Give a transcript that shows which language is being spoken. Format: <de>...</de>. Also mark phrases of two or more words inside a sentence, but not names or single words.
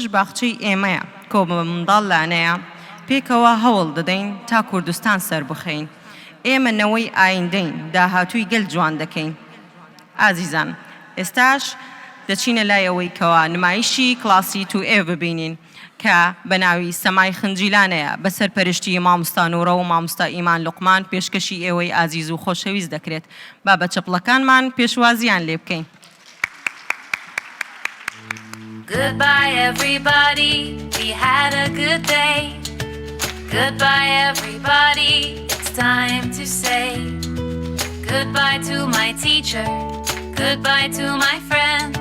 <ckb>باخچەی ئێمەیە کۆ بە منداڵ لانەیە پێکەوە هەوڵ دەدەین تا کوردستان سەر بخەین ئێمە نەوەی ئایندەین داهاتووی گەل جوان دەکەین ئازیزان ئێستاش دەچینە لایەوەی کەوا نمایشی کلاسی 2A ببینین کە بەناوی سەمای خنجیلانەیە بەسەر پەرشتی مامۆستا نوورە و مامۆستا ئیمان لوقمان پێشکەشی ئێوەی ئازیز و خۆشەویست دەکرێت با بە چەپڵەکانمان پێشوازیان لێ بکەین.</ckb> <en>Goodbye everybody, we had a good day. Goodbye everybody, it's time to say goodbye to my teacher, goodbye to my friends.</en>